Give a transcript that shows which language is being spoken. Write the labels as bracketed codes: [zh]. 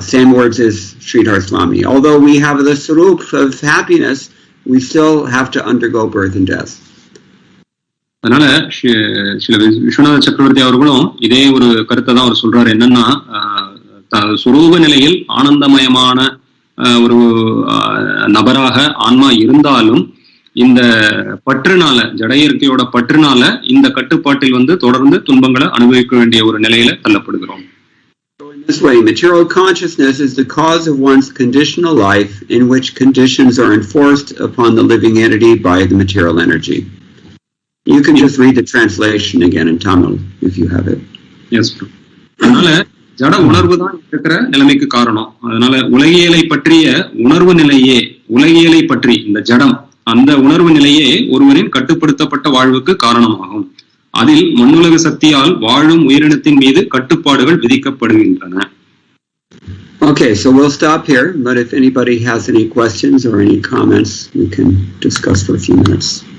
[en] Same words as Sridhar Swami. Although we have the sarup of happiness, we still have to undergo birth and death. [ta] அதனால சில விஸ்வநாத சக்கரவர்த்தி அவர்களும் இதே ஒரு கருத்தை தான் அவர் சொல்றாரு. என்னன்னா, சுரூப நிலையில் ஆனந்தமயமான ஒரு நபராக ஆன்மா இருந்தாலும் இந்த பற்றுனால, ஜட இயற்கையோட பற்றுனால இந்த கட்டுப்பாட்டில் தொடர்ந்து துன்பங்களை அனுபவிக்க வேண்டிய ஒரு நிலையில தள்ளப்படுகிறோம். [en] This way, material consciousness is the cause of one's conditional life in which conditions are enforced upon the living entity by the material energy. You can just read the translation again in Tamil if you have it. Yes, bro. [ta] அதனால ஜட உணர்வு தான் இருக்கிற நிலைமைக்கு காரணம். அதனால உலகியலை பற்றிய உணர்வு நிலையே, உலகியலை பற்றி இந்த ஜடம், அந்த உணர்வு நிலையே ஒருவரின் கட்டுப்படுத்தப்பட்ட வாழ்வுக்கு காரணமாகும். அதில் மண்ணுலக சக்தியால் வாழும் உயிரினத்தின் மீது கட்டுப்பாடுகள் விதிக்கப்படுகின்றன. [en] Okay, so we'll stop here, but if anybody has any questions or any comments, we can discuss for a few minutes.